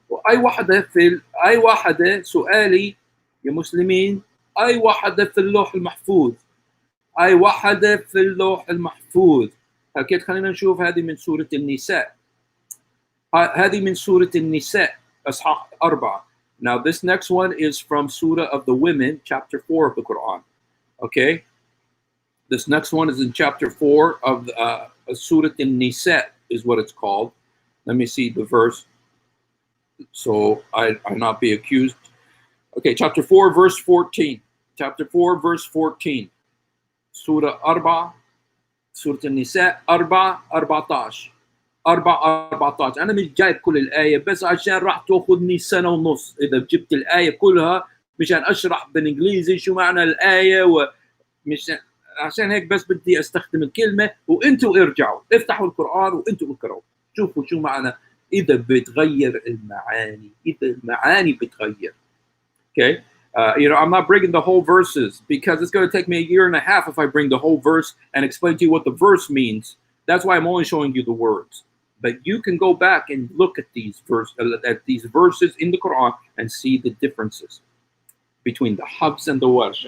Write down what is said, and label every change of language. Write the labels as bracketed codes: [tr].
[ar] أي واحدة سؤالي يا مسلمين، أي واحدة في اللوح المحفوظ، أي واحدة في اللوح المحفوظ. أكيد خلينا نشوف. هذه من سورة النساء، هذه من سورة النساء أصحاح 4. [en] Now this next one is from Surah of the Women, chapter 4 of the Quran. Okay? This next one is in chapter 4 of Surah An-Nisa is what it's called. Let me see the verse so I not be accused. Okay, chapter 4, verse 14. Chapter 4, verse 14. Surah Arba, Surah An-Nisa 4 14. 4 14. [ar] أنا مش جايب كل الآية بس عشان راح تأخذني سنة ونص إذا جبت الآية كلها مشان أشرح بالإنجليزي شو معنى الآية، ومش عشان هيك بس بدي استخدم الكلمه وانتوا ارجعوا افتحوا القران وانتوا اقرأوا شوفوا شو معنى اذا بتغير المعاني، اذا المعاني بتغير. [en] Okay, I'm not bringing the whole verses because it's going to take me a year and a half if I bring the whole verse and explain to you what the verse means. That's why I'm only showing you the words. But you can go back and look at these verses in the Quran and see the differences between the Hafs and the Warsh.